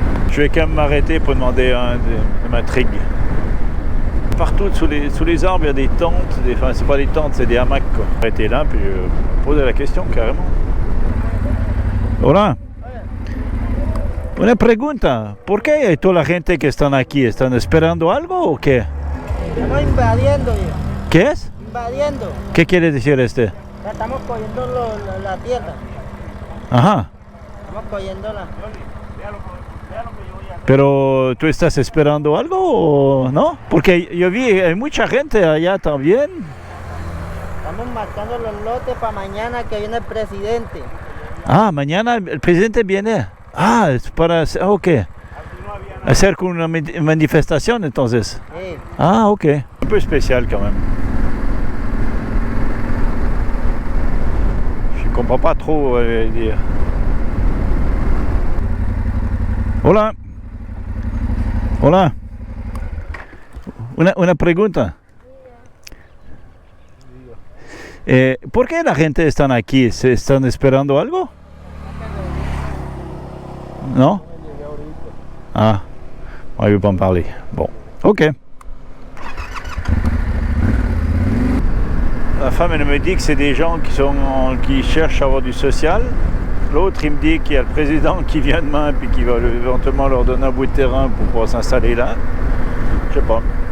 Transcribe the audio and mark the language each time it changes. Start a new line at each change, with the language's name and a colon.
French: Je vais quand même m'arrêter pour demander de ma trigue. Partout sous les arbres, il y a des tentes, enfin c'est pas des tentes, c'est des hamacs quoi. Arrêtez là, puis poser la question carrément.
Spanish: Hola. Una pregunta, ¿por qué toda la gente que están aquí están esperando algo o qué? Estamos invadiendo ya. ¿Qué es? Invadiendo. ¿Qué quiere decir este? Ya estamos cogiendo la tierra. Ajá. Estamos cogiendo la... Pero tú estás esperando algo o no? Porque yo vi hay mucha gente allá también. Estamos marcando los lotes para mañana que viene el presidente. Ah, mañana el presidente viene. Ah, es para ok. Hacer una manifestación entonces. Sí. Ah, ok.
French: Un peu spécial quand même. Je comprends pas trop dire. Hola.
Spanish: Hola. Una pregunta. ¿Por qué la gente está aquí? ¿Se están esperando algo?
French: Non? Ah, on ne veut pas me parler. Bon, ok. La femme, elle me dit que c'est des gens qui cherchent à avoir du social. L'autre, il me dit qu'il y a le président qui vient demain et qui va éventuellement leur donner un bout de terrain pour pouvoir s'installer là. Je sais pas.